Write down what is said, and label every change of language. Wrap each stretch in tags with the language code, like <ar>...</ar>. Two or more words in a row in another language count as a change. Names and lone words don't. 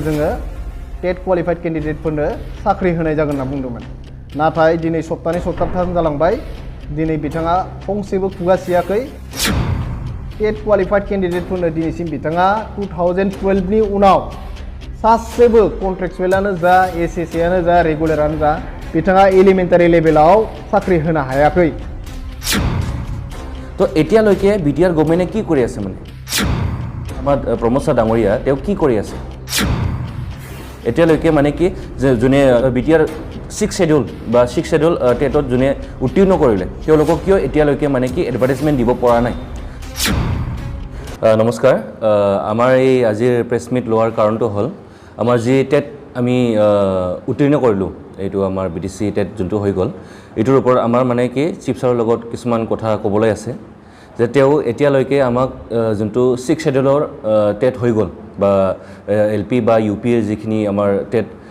<brx>जोङो</brx> <en>TET qualified candidateफोरनो</en> <brx>साख्रि होनाय जागोन होनना बुंदोंमोन नाथाय दिनै सप्तानै सप्ताथाम जालांबाय दिनै बिथाङा फंसेबो खुगासियाखै</brx> <en>TET qualified candidateফোরনো</en> <brx>दिनैसिम बिथाङा 2012 नि उनाव सासेबो कन्ट्रेक्चुएलानो जा एसएसएआनो जा रेगुलारानो जा बिथाङा</brx> <en>elementary levelाव</en> <brx>साख्रि होनो हायाखै</brx> <as>তো এতিয়ালৈকে</as> <en>BTR governmentে</en> <as>কি কৰি আছে মানে আমাৰ প্ৰমোদ ছাৰ ডাঙৰীয়া তেওঁ কি কৰি আছে এতিয়ালৈকে মানে কি যে যোনে বিটিআর 6 শিডিউল বা 6 শিডিউল টেটত যোনে উত্তীৰ্ণ কৰিলে তেওঁলোকক কিয় এতিয়ালৈকে মানে কি এডভাৰটাইজমেন্ট দিব পৰা নাই নমস্কাৰ আমাৰ এই আজিৰ</as> <en>press meet</en> <as>লোৱাৰ কাৰণটো হ'ল আমাৰ যি টেট আমি উত্তীৰ্ণ কৰিলোঁ এইটো আমাৰ বিটিসি টেট যোনটো হৈ গ'ল এইটোৰ ওপৰত আমাৰ মানে কি</as> <en>chief sirৰ</en> <as>লগত কিছুমান কথা ক'বলৈ আছে যে তেওঁ এতিয়ালৈকে আমাক যোনটো 6 শিডিউলৰ টেট হৈ গ'ল বা এলপি বা ইউপি যিখিনি আমাৰ টেট</as>